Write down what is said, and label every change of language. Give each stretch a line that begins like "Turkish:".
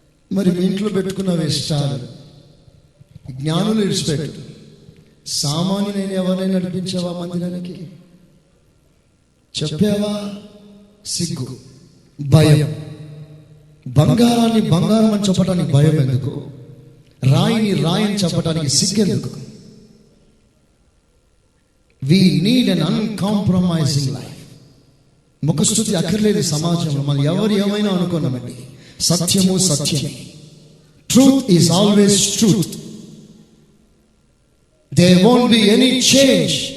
Telugu: మరి మీ ఇంట్లో పెట్టుకున్నవే స్టార్, జ్ఞానులు ఇడిచిపెట్టు. సామాన్యునైన ఎవరైనా నడిపించావా మందిరానికి? చెప్పావా? సిగ్గు, భయం. బంగారాన్ని బంగారం అని చెప్పడానికి భయం ఎందుకు? రాయిని రాయని చెప్పడానికి సిగ్గెందుకు?
English: We need an uncompromising life.
Telugu: ముఖస్తుతి అక్కర్లేదు సమాజంలో. మనం ఎవరు ఏమైనా అనుకున్నామండి, సత్యము సత్యమే.
English: Truth is always truth. There won't be any change.